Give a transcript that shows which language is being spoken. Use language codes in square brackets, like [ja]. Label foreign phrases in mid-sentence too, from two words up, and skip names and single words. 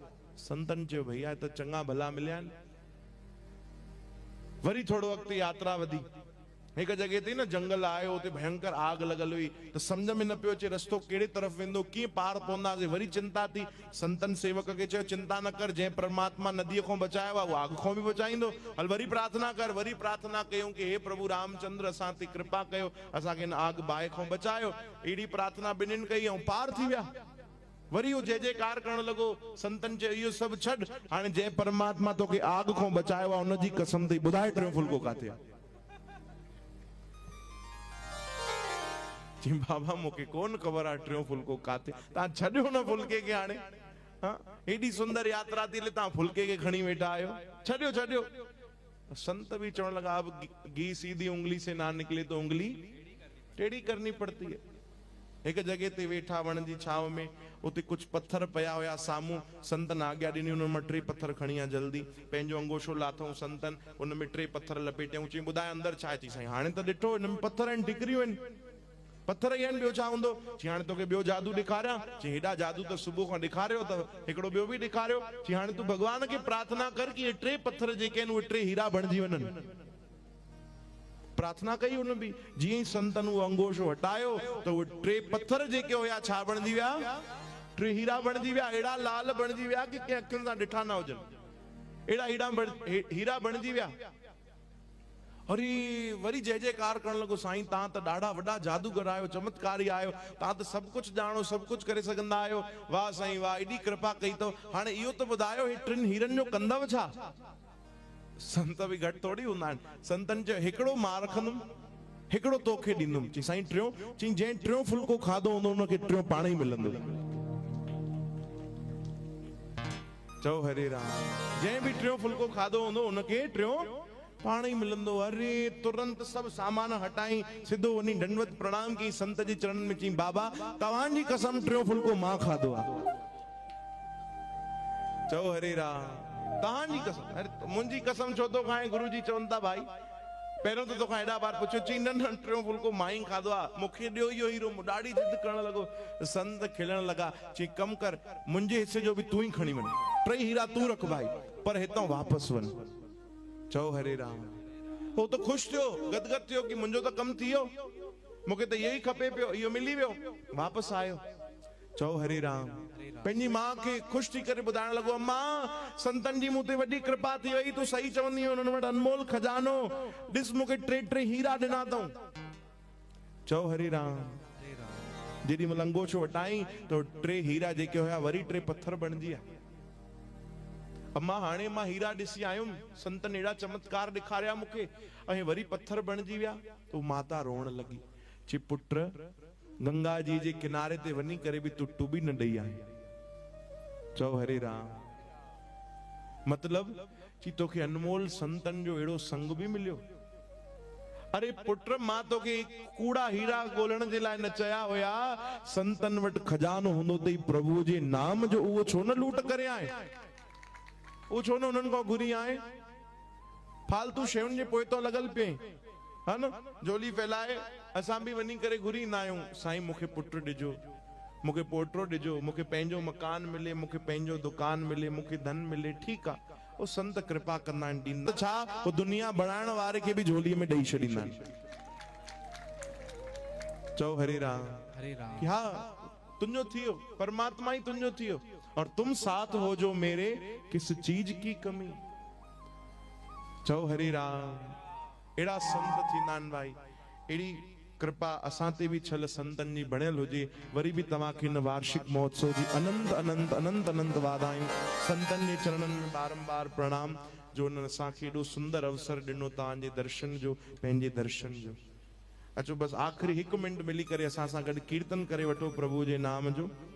[sd] संतन चयो भैया त चङा भला मिलिया आहिनि। वरी थोड़ो अॻिते यात्रा वधी, हिक जॻह ते न जंगल आयो, उते भयंकर आग लॻल हुई, त सम्झ में न पियो अचे रस्तो कहिड़े तरफ़ वेंदो, कीअं पार पवंदासीं। वरी चिंता थी। संतन सेवक खे चयो चिंता न कर, जंहिं परमात्मा नदीअ खां बचायो आहे उहो आग खां बि बचाईंदो, हल वरी प्रार्थना कर। वरी प्रार्थना कयूं कि हे प्रभु रामचंद्र असां ते कृपा कयो, असांखे हिन आग बाहि खां बचायो। अहिड़ी प्रार्थना ॿिन्हिनि कई ऐं पार थी विया। वरी वो जय जयकार करण लगो। संतन चयो इहो सभु छॾ, हाणे जंहिं परमात्मा तोखे आग खां बचायो आहे उनजी कसम थी ॿुधाए टियों फुल्को काथे आहे? चई बाबा मूंखे कोन ख़बर आहे टियों फुल्को काथे। तव्हां छॾियो न फुल्के खे हाणे। एॾी सुंदर यात्रा थी हले, तव्हां फुल्के खे खणी वेठा आहियो। छॾियो छॾियो। [hi] संत भी [sd] चवण लगा [hi] अब घी सीधी उंगली से ना निकले तो उंगली टेढ़ी करनी पड़ती है। [sd] एक जगह ते वेठा वण जी छाव में, उते कुछ पत्थर पया हुया सामू। संतन आज्ञा ॾिनी, उन में 3 पत्थर खणी आ जल्दी। पंहिंजो अंगोशो लाथऊं संतन, उन में 3 पत्थर लपेटियऊं। चई ॿुधाए अंदर छा आहे? चई साईं हाणे त ॾिठो हिन में पत्थर आहिनि, ठिकरियूं आहिनि, पत्थर ई आहिनि, ॿियो छा हूंदो? चई हाणे तोखे ॿियो जादू ॾेखारियां? चई हेॾा जादू त सुबुह खां ॾेखारियो अथव, हिकिड़ो ॿियो बि ॾेखारियो। चई हाणे तूं भॻवान खे प्रार्थना कर कि इहे 3 पत्थर जेके आहिनि उहे 3 हीरा बणिजी वञनि। प्रार्थना कई उन भी। जीअं ई संतन उहो अंगोशो हटायो त उहे 3 पत्थर जेके हुया छा बणिजी विया? 3 हीरा बणिजी विया। अहिड़ा लाल बणिजी विया कि कंहिं अखियुनि सां ॾिठा न हुजनि। अहिड़ा हीरा बणिजी विया। अरे वरी जय जयकार करण लॻो, साईं तव्हां त ॾाढा वॾा जादूगर आहियो, चमत्कारी आहियो, तव्हां त सभु कुझु ॼाणो, सभु कुझु करे सघंदा आहियो। वाह साईं वाह, एॾी कृपा कई अथव। हाणे इहो त ॿुधायो हे 3 हीरनि जो कंदव छा? संत भी घटि थोड़ी हूंदा आहिनि। संतनि चयो हिकिड़ो मां रखंदुमि, हिकिड़ो तोखे ॾींदुमि। चई साईं टियों? चई जंहिं 3 फुल्को खाधो हूंदो उनखे 3 पाण ई मिलंदो। चओ हरे राम। जंहिं भी 3 फुल्को खाधो हूंदो उनखे 3 पाण ई मिलंदो। अरे तुरंत सभु सामान हटाई, सिधो वञी दंडवत प्रणाम कई संत जे चरणनि में। चई बाबा तव्हांजी कसम 3 फुल्को मां खाधो आहे। चओ हरे राम। तव्हांजी कसम? अरे मुंहिंजी कसम छो थो खाए? गुरु जी चवनि था भाई पहिरियों त तोखां हेॾा बार पुछियो। चई न न 3 फुल्को मां ई खाधो आहे, मूंखे ॾियो इहो हीरो। ॾाढी जिद करण लॻो। संत खिलण लॻा। चई कम कर, मुंहिंजे हिसे जो बि तूं ई खणी वञ, 3 हीरा तूं रख भाई, पर हितां वापसि वञ। चओ हरे राम। हो तो खुश थियो, गदगद थियो कि मुंहिंजो त कम थियो, मूंखे त इहो ई खपे पियो, इहो मिली वियो। वापसि आयो। चओ हरे राम। पंहिंजी मां खे ख़ुशि थी करे ॿुधाइण लॻो, अम्मा संतन जी मूं ते वॾी कृपा थी वई, तूं सही चवंदी हुई, उन्हनि वटि अनमोल खजानो, ॾिस मूंखे 3 हीरा ॾिना अथऊं। चओ हरे राम। जेॾी महिल अंगोशो हटाई त 3 हीरा जेके हुया वरी 3 पत्थर बणिजी विया। अम्मा हाणे मां हीरा ॾिसी आयुमि, संतन अहिड़ा चमत्कार ॾेखारिया मूंखे, ऐं वरी पत्थर बणिजी विया। तो माता रोअण लॻी। चई पुट गंगा जी जे किनारे ते वञी करे बि तूं टुबी न ॾेई आहे। चओ हरे राम। मतलब चई तोखे अनमोल संतन जो अहिड़ो संग बि मिलियो। अरे पुट मां तोखे कूड़ा हीरा ॻोल्हण जे लाइ न चया हुया। संतन वटि खजानो हूंदो अथई प्रभु जे नाम जो, उहो छो न लूट करे आए? उहो छो न उन्हनि खां घुरी आए? फालतू शयुनि जे पोइ तो लॻल पिए, हा न? झोली फैलाए असां बि वञी करे घुरी ईंदा आहियूं। साईं मूंखे पुट ॾिजो, मूंखे पोटो ॾिजो, मूंखे पंहिंजो मकान मिले, मूंखे पंहिंजो दुकान मिले, मूंखे धन मिले। ठीकु आहे, उहो संत कृपा कंदा आहिनि, ॾींदा छा? उहो दुनिया बणाइण वारे खे बि झोलीअ में ॾेई छॾींदा आहिनि। चओ हरे राम। हरे राम। हा तुंहिंजो थियो, परमात्मा ही तुंहिंजो थियो। [hi] और तुम साथ हो जो मेरे, किस चीज की कमी। [sd] चओ हरे राम। अहिड़ा संत थींदा आहिनि भाई। अहिड़ी कृपा असां ते बि छल संतन जी बणियल हुजे। वरी बि तव्हांखे हिन वार्षिक महोत्सव जी अनंत अनंत अनंत अनंत वाधायूं। संतन जे चरणनि में बारंबार प्रणाम जो उन्हनि असांखे एॾो सुंदर अवसर ॾिनो तव्हांजे दर्शन जो, पंहिंजे दर्शन जो। अचो बस आख़िरी 1 मिंट मिली करे असां सां गॾु कीर्तन करे वठो प्रभु जे नाम जो।